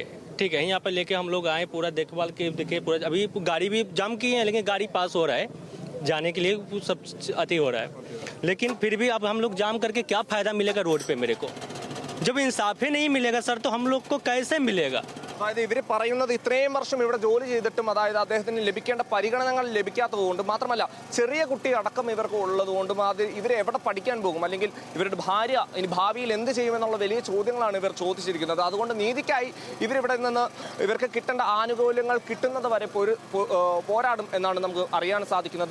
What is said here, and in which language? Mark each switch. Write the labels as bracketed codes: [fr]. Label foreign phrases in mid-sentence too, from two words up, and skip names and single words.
[hi] ठीक है, यहाँ पर लेके हम लोग आए, पूरा देखभाल के देखे. पूरा अभी गाड़ी भी जाम की है, लेकिन गाड़ी पास हो रहा है, जाने के लिए सब अति हो रहा है. लेकिन फिर भी अब हम लोग जाम करके क्या फायदा मिलेगा रोड पे? मेरे को जब इंसाफ ही नहीं मिलेगा सर, तो हम लोग को कैसे मिलेगा? [ml] അതായത് ഇവർ പറയുന്നത് ഇത്രയും വർഷം ഇവിടെ ജോലി ചെയ്തിട്ടും, അതായത് അദ്ദേഹത്തിന് ലഭിക്കേണ്ട പരിഗണനകൾ ലഭിക്കാത്തതുകൊണ്ടും, മാത്രമല്ല ചെറിയ കുട്ടി അടക്കം ഇവർക്ക് ഉള്ളതുകൊണ്ടും, അത് ഇവർ എവിടെ പഠിക്കാൻ പോകും, അല്ലെങ്കിൽ ഇവരുടെ ഭാര്യ ഇനി ഭാവിയിൽ എന്ത് ചെയ്യുമെന്നുള്ള വലിയ ചോദ്യങ്ങളാണ് ഇവർ ചോദിച്ചിരിക്കുന്നത്. അതുകൊണ്ട് നീതിക്കായി ഇവരിവിടെ നിന്ന് ഇവർക്ക് കിട്ടേണ്ട ആനുകൂല്യങ്ങൾ കിട്ടുന്നത് വരെ പോരാടും എന്നാണ് നമുക്ക് അറിയാൻ സാധിക്കുന്നത്.